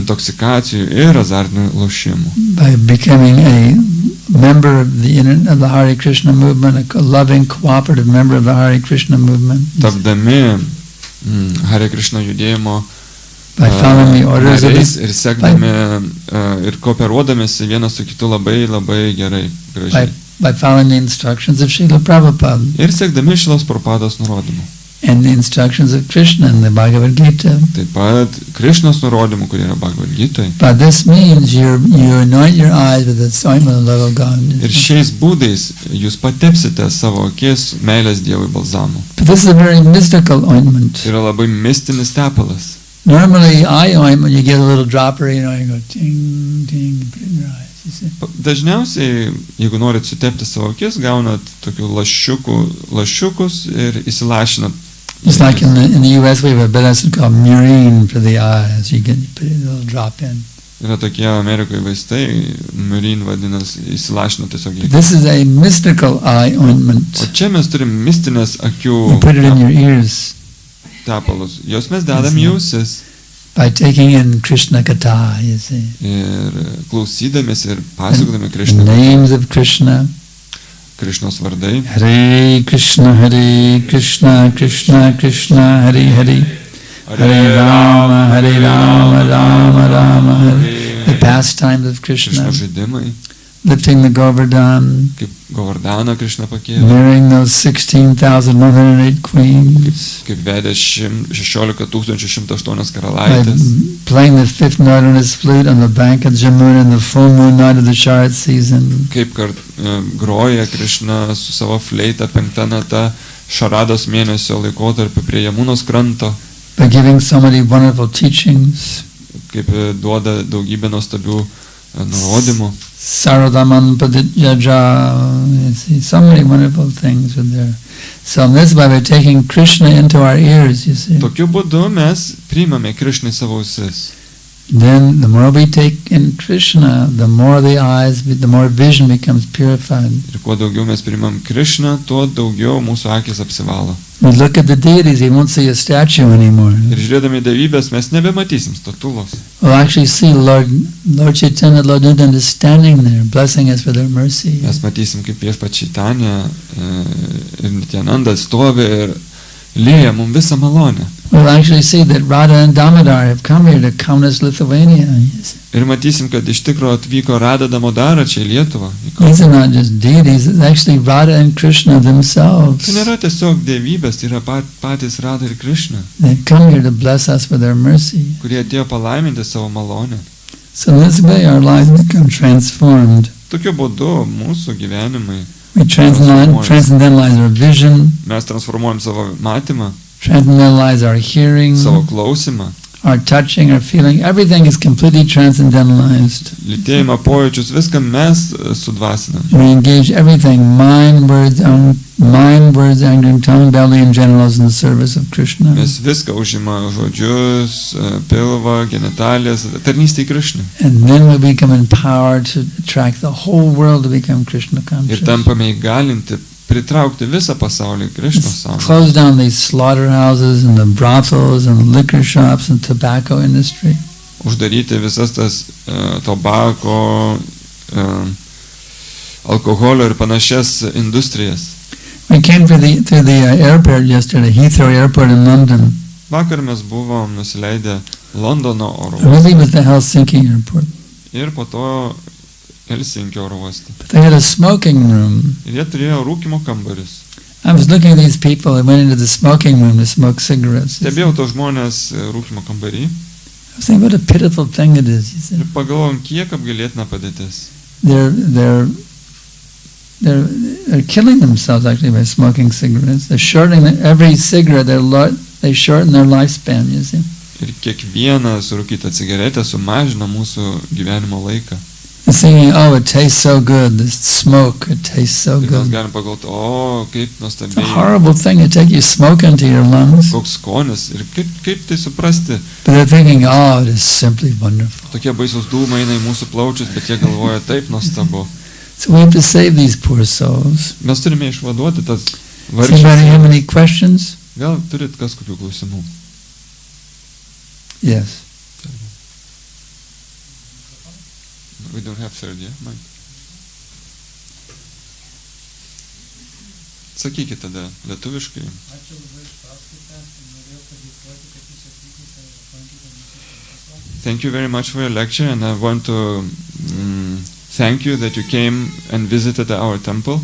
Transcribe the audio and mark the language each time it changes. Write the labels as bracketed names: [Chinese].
[Lithuanian] intoksikacijų ir azartinių lošimų. [English] by becoming a member of the Hare Krishna movement, a loving, cooperative member of the Hare Krishna movement, [Lithuanian] Tapdami Hare Krishna judėjimo [English] by following the orders of [Lithuanian] nariais [English] the, [Lithuanian] ir sekdami ir kooperuodamėsi vienas su kitu labai labai gerai, gražiai. [English] by following the instructions of Srila Prabhupada [Lithuanian] Ir sekdami Šilos Prabhupados nurodymų. [English] and the instructions of Krishna in the Bhagavad Gita. [Lithuanian] Taip pat Krišnos nurodymų, kurie yra Bhagavad Gitoj. [English] By this means you anoint your eyes with the ointment of love of God. [Lithuanian] Ir šiais būdais jūs patepsite savo akis meilės Dievui balzamu. [English] But this is a very mystical ointment. [Lithuanian] Tai yra labai mistinis tepalas. [English] Normally, eye ointment, you get a little dropper, you go ting, ting, and put it in your eyes. You see? [Lithuanian] Dažniausiai, jeigu norit sutepti savo akis, gaunat tokių lašiukus ir įsilašinat. [English] Just like in the U.S., we have a medicine called murine for the eyes. You put a little drop in. [Lithuanian] Yra tokie Amerikoje vaistai, mirin vadinasi, įsilašinat tiesiog. [English] This is a mystical eye ointment. [Lithuanian] O čia mes turim mistinės akių [English] You put it in your ears [Lithuanian] tepalus. Jos mes dedam į ausis. [English] by taking in Krishna Katha, you see. [Lithuanian] Ir klausydamės ir pasakodami [English] The [Lithuanian] Krišną. [English] names of Krishna. [Lithuanian] Krišnos vardai. [Sanskrit] Hare Krishna, Krishna Krishna, Hare Hare. Hare Rama, Rama Rama, Hare. [English] The pastimes of Krishna, [Lithuanian] Krišno žaidimai. [English] lifting the Govardhan, [Lithuanian] Kaip Govardaną Krišną pakėlė. [English] marrying those 16,108 queens, [Lithuanian] Kaip vedė 16 108 [English] by [Lithuanian] karalaitės. [English] playing the fifth note on his flute on the bank of Jamuna in the full moon night of the Sharat season, [Lithuanian] Kaip groja Krišna su savo fleita 5 nata Šarados mėnesio laikotarpiu prie Jamunos kranto. [English] by giving so many wonderful teachings. [Lithuanian] Kaip duoda daugybę nuostabių nurodymų. [English] Saradaman Padityaja, you see, so many wonderful things with there. So in this way we're taking Krishna into our ears, you see. [Lithuanian] Tokiu būdu mes priimame Krišną į savo ausis. [English] Then the more we take in Krishna, the more the eyes, the more vision becomes purified. [Lithuanian] Ir kuo daugiau mes priimam Krišną, tuo daugiau mūsų akis apsivalo. [English] We look at the deities, you won't see a statue anymore. [Lithuanian] Ir žiūrėdami dievybės mes nebematysim statulos. [English] We'll actually see Lord Chaitanya, Lord Nityananda standing there, blessing us for their mercy. [Lithuanian] Mes matysim, kaip Viešpats Čaitanija ir Nityananda stovi ir lieja mums visą malonę. [English] We'll actually see that Radha and Damodar have come here to Kaunas, Lithuania. [Lithuanian] Ir matysim, kad iš tikro atvyko Radha Damodara čia į Lietuvą. [English] These are not just deities, it's actually Radha and Krishna themselves. [Lithuanian] Tai nėra tiesiog dievybės, tai yra patys Radha ir Krišna, [English] They've come here to bless us for their mercy. [Lithuanian] kurie atėjo palaiminti savo malonę. [English] So in this way our lives become transformed. [Lithuanian] Tokiu būdu mūsų gyvenimai, [English] We transcendentalize our vision, [Lithuanian] mes transformuojam savo matymą, [English] transcendentalize our hearing, [Lithuanian] savo klausimą, [English] our touching, our feeling. Everything is completely transcendentalized. [Lithuanian] lytėjimą, pojūčius, viską mes sudvasinam. [English] We engage everything, mind, words, anger, and tongue, belly, and genitals in the service of Krishna. [Lithuanian] Mes viską užima žodžius, pilvą, genitalijas, tarnystė į Krišną. [English] And then we become empowered to attract the whole world to become Krishna conscious. [Lithuanian] tampame įgalinti, pritraukti visą pasaulį Krišnos sąmonę. [English] Close down these slaughterhouses and the brothels and the liquor shops and tobacco industry. [Lithuanian] Uždaryti visas tas tobako, alkoholio ir panašias industrijas. [English] We came through the airport yesterday, Heathrow Airport in London. [Lithuanian] Vakar mes buvom nusileidę Londono oro [English] It really was the Helsinki airport. [Lithuanian] ir po to Helsinkio oro uoste. [English] But they had a smoking room. [Lithuanian] Ir jie turėjo rūkimo kambarius. [English] I was looking at these people that went into the smoking room to smoke cigarettes. I [Lithuanian] Stebėjau tos žmonės rūkimo kambarį [English] was thinking what a pitiful thing it is. You see. [Lithuanian] ir pagalvojom, kiek apgailėtina padėtis. [English] They're are killing themselves actually by smoking cigarettes. They're shortening every cigarette. They shorten their lifespan. You see. [Lithuanian] Ir kiekviena surūkyta cigaretė sumažina mūsų gyvenimo laiką. [English] They're thinking, oh, it tastes so good. This smoke, it tastes so [Lithuanian] Ir mes [English] good. [Lithuanian] galim pagalvoti, o, kaip [English] It's a [Lithuanian] nuostabiai, [English] horrible thing to take your smoke into your lungs. [Lithuanian] koks skonis. Ir kaip tai suprasti. [English] But they're thinking, oh, it is simply wonderful. [Lithuanian] Tokie baisus dūmai eina į mūsų plaučius, bet jie galvoja taip nuostabu. [English] So we have to save these poor souls. [Lithuanian] Mes turime išvaduoti tas [English] Does anybody have [Lithuanian] vargšes. [English] any questions? [Lithuanian] Gal turit kas kokių klausimų? [English] Yes. We don't have third, yeah? Mike. [Lithuanian] Sakykit tada lietuviškai. Ačiū labai už paskaitą. Norėjau padėkoti, kad jūs atvykote ir aplankėte mūsų šventyklas. [English] Thank you very much for your lecture, and I want to thank you that you came and visited our temple.